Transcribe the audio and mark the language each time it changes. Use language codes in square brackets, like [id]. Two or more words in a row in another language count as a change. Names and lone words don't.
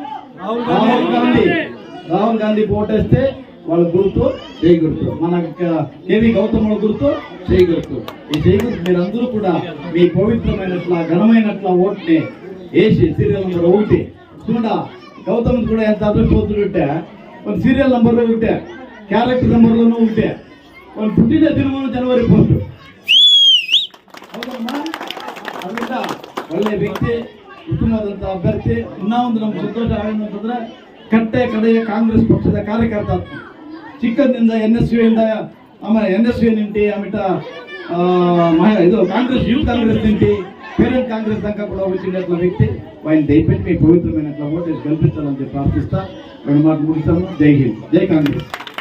[te] రాహుల్ గాంధీకి ఓటేస్తే వాళ్ళ గుర్తు చేయి గుర్తు, మన కేవీ గౌతమ్ గుర్తు చేయి గుర్తు. ఈ చేయి గుర్తు మీరందరూ కూడా మీ పవిత్రమైనట్ల ఘనమైనట్ల ఓట్ని వేసి [en] serial number [te] 1 చూడ గౌతమ్ కూడా ఎంత అదృష్టవంతుడు కొన్ని సీరియల్ నెంబర్లో ఉంటే క్యారెక్టర్ నెంబర్లోనూ ఉంటే వాళ్ళు పుట్టిన దినము జనవరి 1 [kn] ಅದರಿಂದ ಒಳ್ಳೆ ವ್ಯಕ್ತಿ, ಉತ್ತಮವಾದಂಥ ಅಭ್ಯರ್ಥಿ. ಇನ್ನೊಂದು ನಮ್ಗೆ ಸಂತೋಷ ಆಗೋದಂತಂದ್ರೆ ಕಟ್ಟೆ ಕಡೆಯ ಕಾಂಗ್ರೆಸ್ ಪಕ್ಷದ ಕಾರ್ಯಕರ್ತ ಚಿಕ್ಕಂದಿಂದ NSU ಆಮೇಲೆ NSU ನಿಂಟಿ ಆಮೇಟ ಇದು ಕಾಂಗ್ರೆಸ್ [te] యూత్ కాంగ్రెస్ నింటి పేరెంట్ కాంగ్రెస్ దాకా కూడా వచ్చినట్ల వ్యక్తి. ఆయన దయపెట్టి మీ పవిత్రమైనట్ల ఓటేసి గెలిపించాలని చెప్పి ప్రార్థిస్తా. 2 మాటలు ముగిస్తాము. జై హింద్, జై కాంగ్రెస్.